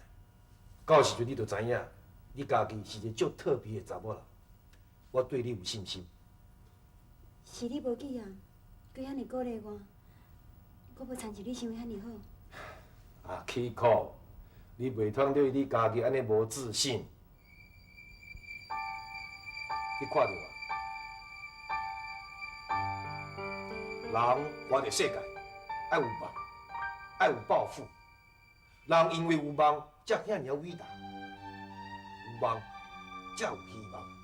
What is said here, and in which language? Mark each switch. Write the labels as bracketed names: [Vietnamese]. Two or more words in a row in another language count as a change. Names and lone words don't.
[Min Nan Chinese] 到时阵你就知影，你家己是一个足特别的查某人。我对你有信心。是你无记啊，佮遐尼鼓励我，我无参照你想的遐尼好。啊 ，Kiko， 你袂通对你家己安尼无自信。你看到啊？人活着世界，爱有梦，爱有抱负。人因为有梦，才遐尔伟大。有梦，才有希望。